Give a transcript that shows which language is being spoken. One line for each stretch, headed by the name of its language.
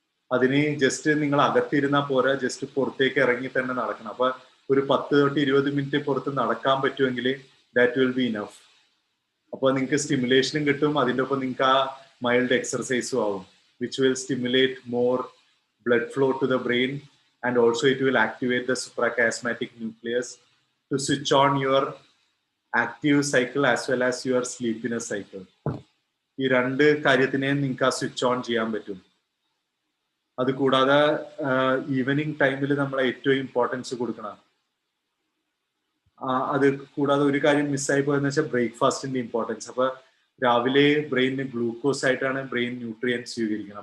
Malayalam: അതിന് ജസ്റ്റ് നിങ്ങൾ അകത്തിരുന്നാൽ പോരാ, ജസ്റ്റ് പുറത്തേക്ക് ഇറങ്ങി തന്നെ നടക്കണം. അപ്പൊ ഒരു 10 to 20 മിനിറ്റ് പുറത്ത് നടക്കാൻ പറ്റുമെങ്കിൽ
English: That will be enough.
Malayalam: അപ്പോൾ നിങ്ങൾക്ക് സ്റ്റിമുലേഷനും കിട്ടും, അതിൻ്റെ ഒപ്പം നിങ്ങൾക്ക് ആ മൈൽഡ് എക്സർസൈസും ആവും,
English: Which will stimulate more blood flow to the brain, and also it will activate the suprachiasmatic nucleus to switch on your active cycle as well as your sleepiness cycle.
Malayalam: ഈ രണ്ട് കാര്യത്തിനെ നിങ്ങൾക്ക് ആ സ്വിച്ച് ഓൺ ചെയ്യാൻ പറ്റും. അത് കൂടാതെ evening ടൈമിൽ നമ്മൾ ഏറ്റവും ഇമ്പോർട്ടൻസ് കൊടുക്കണം. അത് കൂടാതെ ഒരു കാര്യം മിസ്സായി പോയെന്ന് വെച്ചാൽ ബ്രേക്ക്ഫാസ്റ്റിന്റെ ഇമ്പോർട്ടൻസ്. അപ്പൊ രാവിലെ ബ്രെയിനിന് ഗ്ലൂക്കോസ് ആയിട്ടാണ് ബ്രെയിൻ ന്യൂട്രിയൻസ് സ്വീകരിക്കുന്നത്.